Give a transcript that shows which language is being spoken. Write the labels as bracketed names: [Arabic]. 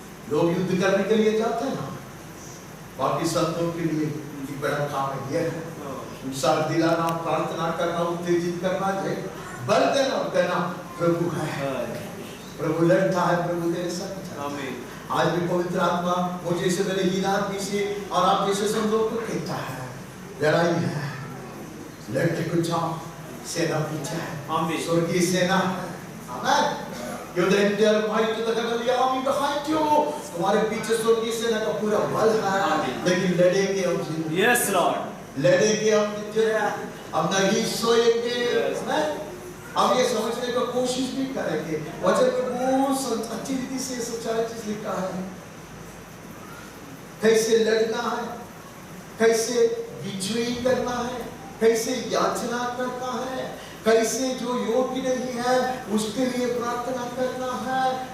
[Hindi] लोग युद्ध करने के लिए जाते हैं ना, बाकी संतों के लिए एक बड़ा काम है यह है उत्साह दिलाना, प्रार्थना करना, उत्तेजित करना, बल देना और कहना प्रभु है, प्रभु लड़ता है, प्रभु तेरे साथ है। आज भी पवित्र आत्मा मुझे से मेरे हीन आदमी से और आप जैसे संतों को कहता है लड़ाई है, लड़के को जाओ, सेना पीछे है, स्वर्गीय सेना है। आमेन। [English] You're the entire might of the heavenly army behind you. [Hindi] तुम्हारे पीछे स्वर्गीय सेना का पूरा बल है, लेकिन लड़ेंगे हम। [English] Yes Lord. [Hindi] लड़ेंगे हम, हम नहीं सोएंगे। हम ये समझने का कोशिश भी करेंगे वचन में बहुत अच्छी रीति से सच्चाई चीज लिखा है, कैसे लड़ना है, कैसे विजयी करना है, कैसे याचना करना है, कैसे जो योग्य नहीं है उसके लिए प्रार्थना करना है।